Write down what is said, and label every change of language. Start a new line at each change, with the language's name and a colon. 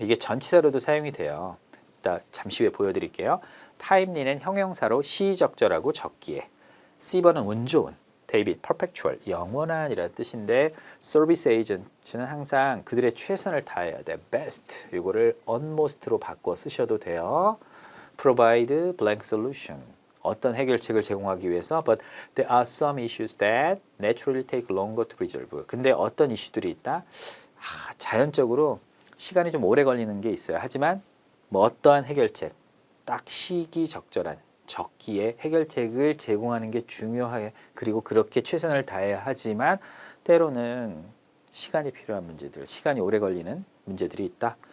Korean: 이게 전치사로도 사용이 돼요. 이따 잠시 후에 보여드릴게요. timely는 형용사로 시적절하고 적기에 C번은 운 좋은 데이빗 퍼펙추얼 영원한이라는 뜻인데 서비스 에이전트는 항상 그들의 최선을 다해야 돼. best 이거를 utmost로 바꿔 쓰셔도 돼요.
English: provide blank solution
Korean: 어떤 해결책을 제공하기 위해서
English: but there are some issues that naturally take longer to resolve.
Korean: 근데 어떤 이슈들이 있다? 자연적으로 시간이 좀 오래 걸리는 게 있어요. 하지만 뭐 어떠한 해결책 딱 시기적절한 적기에 해결책을 제공하는 게 중요해. 그리고 그렇게 최선을 다해야 하지만 때로는 시간이 필요한 문제들, 시간이 오래 걸리는 문제들이 있다.